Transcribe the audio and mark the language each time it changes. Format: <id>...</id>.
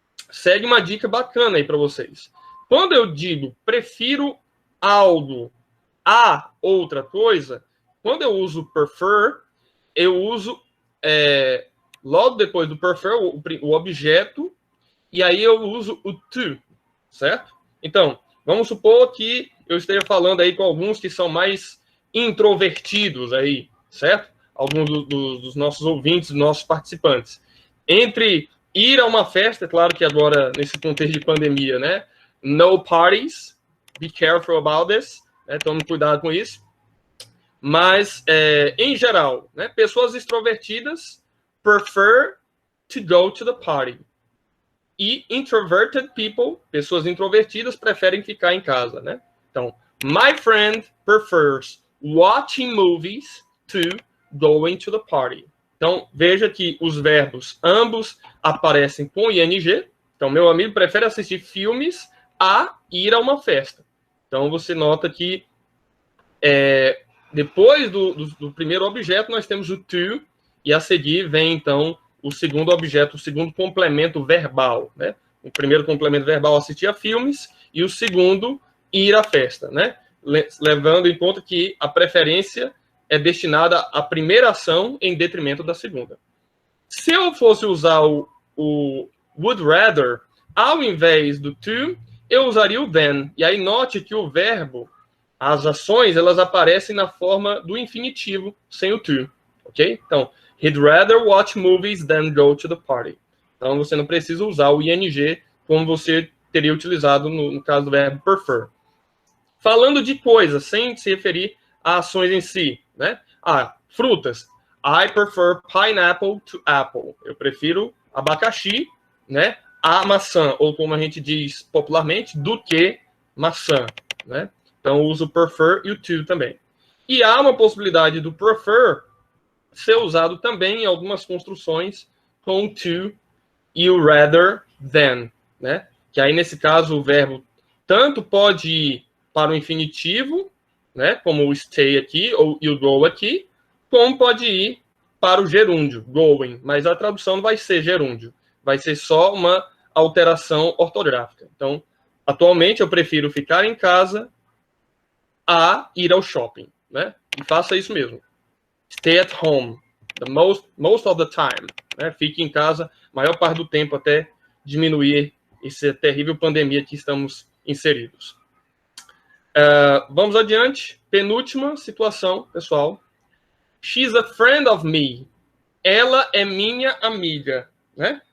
<pt>Segue uma dica bacana aí para vocês. Quando eu digo prefiro algo a outra coisa, quando eu uso prefer, eu uso logo depois do prefer o objeto, e aí eu uso o to, certo? Então, vamos supor que eu esteja falando aí com alguns que são mais introvertidos aí, certo? Alguns dos nossos ouvintes, dos nossos participantes. Entre ir a uma festa, é claro que agora, nesse contexto de pandemia, né?</pt> <en>No parties, be careful about this,</en> <pt>né? Tome cuidado com isso. Mas, em geral, né? Pessoas extrovertidas</pt> <en>prefer to go to the party.</en> <pt>E</pt> <en>introverted people,</en> <pt>pessoas introvertidas, preferem ficar em casa, né?</pt> <en>Então, my friend prefers watching movies to going to the party.</en> <pt>Então, veja que os verbos ambos aparecem com ing. Então, meu amigo prefere assistir filmes a ir a uma festa. Então, você nota que depois do primeiro objeto, nós temos o to, e a seguir vem, então, o segundo objeto, o segundo complemento verbal, né? O primeiro complemento verbal, assistir a filmes, e o segundo, ir à festa, né? Levando em conta que a preferência é destinada à primeira ação em detrimento da segunda. Se eu fosse usar o would rather, ao invés do to, eu usaria o then. E aí note que o verbo, as ações, elas aparecem na forma do infinitivo, sem o to, ok?</pt> <en>Então, he'd rather watch movies than go to the party.</en> <pt>Então, você não precisa usar o ing como você teria utilizado no caso do verbo prefer. Falando de coisas, sem se referir a ações em si, né? Frutas.</pt> <en>I prefer pineapple to apple.</en> <pt>Eu prefiro abacaxi, né, a maçã, ou como a gente diz popularmente, do que maçã, né? Então, uso o prefer e o to também. E há uma possibilidade do prefer ser usado também em algumas construções com o to e o rather than, né? Que aí, nesse caso, o verbo tanto pode ir para o infinitivo, né? Como o stay aqui, ou e o go aqui, como pode ir para o gerúndio, going. Mas a tradução não vai ser gerúndio. Vai ser só uma alteração ortográfica. Então, atualmente, eu prefiro ficar em casa a ir ao shopping, né? E faça isso mesmo.</pt> <en>Stay at home, the most of the time, né?</en> <pt>Fique em casa a maior parte do tempo até diminuir essa terrível pandemia que estamos inseridos. Vamos adiante. Penúltima situação, pessoal.</pt> <en>She's a friend of me.</en> <pt>Ela é minha amiga, né?</pt>